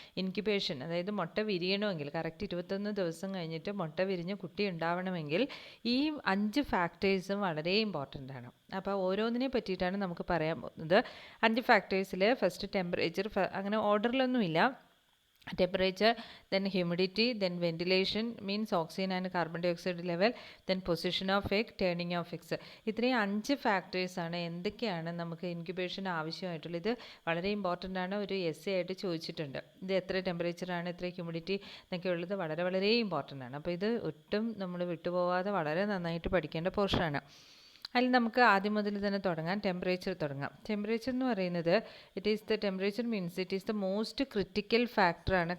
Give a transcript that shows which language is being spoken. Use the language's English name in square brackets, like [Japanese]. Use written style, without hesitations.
[Malayalam] Incubation, അതായത് മുട്ട വിരിയണമെങ്കിൽ correct 21 ദിവസം കഴിഞ്ഞിട്ട് മുട്ട വിരിഞ്ഞ് കുട്ടി ഉണ്ടാവണമെങ്കിൽ ഈ 5 ഫാക്ടേഴ്സും വളരെ ഇമ്പോർട്ടൻ്റ് ആണ്. അപ്പോൾ ഓരോന്നിനെ പറ്റിയിട്ടാണ് നമുക്ക് പറയാൻ പോകുന്നത്. 5 ഫാക്ടേഴ്സിൽ ഫസ്റ്റ് ടെമ്പറേച്ചർ, അങ്ങനെ ഓർഡറിലൊന്നുമില്ല. [English] Temperature, then humidity, then ventilation means oxygen and carbon dioxide level, then position of egg, turning of eggs. [Malayalam] ഇത്രയും 5 ഫാക്ടേഴ്സ് ആണ് എന്തൊക്കെയാണ് നമുക്ക് ഇൻക്യുബേഷൻ ആവശ്യമായിട്ടുള്ളത്. ഇത് വളരെ ഇമ്പോർട്ടൻ്റ് ആണ്, ഒരു എസ്സേ ആയിട്ട് ചോദിച്ചിട്ടുണ്ട്. ഇത് എത്ര ടെമ്പറേച്ചറാണ്, എത്ര ഹ്യൂമിഡിറ്റി എന്നൊക്കെ ഉള്ളത് വളരെ വളരെ ഇമ്പോർട്ടൻ്റ് ആണ്. അപ്പോൾ ഇത് ഒട്ടും നമ്മൾ വിട്ടുപോകാതെ വളരെ നന്നായിട്ട് പഠിക്കേണ്ട പോർഷനാണ്. അതിൽ നമുക്ക് ആദ്യം മുതൽ തന്നെ തുടങ്ങാം. ടെമ്പറേച്ചർ തുടങ്ങാം. ടെമ്പറേച്ചർ എന്ന് പറയുന്നത് temperature [English] Means it is the most critical ഫാക്ടറാണ്.